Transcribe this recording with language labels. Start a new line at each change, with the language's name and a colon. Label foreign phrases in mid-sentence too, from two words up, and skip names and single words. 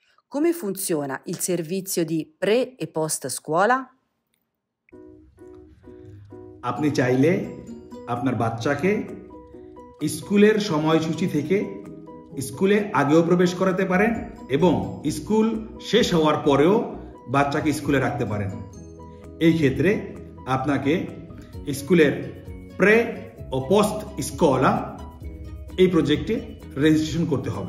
Italian: Come funziona il servizio di pre e post scuola?
Bangla: আপনি চাইলে আপনার বাচ্চাকে স্কুলের সময়সূচি থেকে স্কুলে আগেও প্রবেশ করাতে পারেন এবং স্কুল শেষ হওয়ার পরেও বাচ্চাকে স্কুলে রাখতে পারেন। এই ক্ষেত্রে আপনাকে স্কুলের প্রে ও পোস্ট স্কলা এই প্রজেক্টে রেজিস্ট্রেশন করতে হবে।